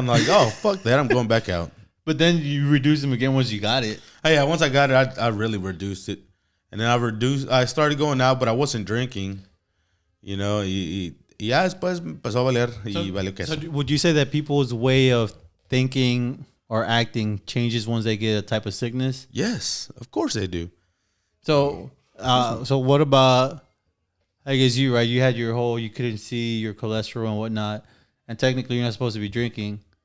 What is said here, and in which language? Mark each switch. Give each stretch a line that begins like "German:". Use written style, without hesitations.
English: And like, oh, fuck that, I'm going back out. But then you reduced them again once you got it. Oh, yeah, once I got it, I really reduced it. And then I started going out, but I wasn't drinking.
Spanish: You know, y ya después empezó a valer y valió queso.
English: So would you say that people's way of thinking or acting changes once they get a type of sickness? Yes, of course they do. So what about, I guess you, right? You had you couldn't see your cholesterol and whatnot. And technically, you're not supposed to be drinking.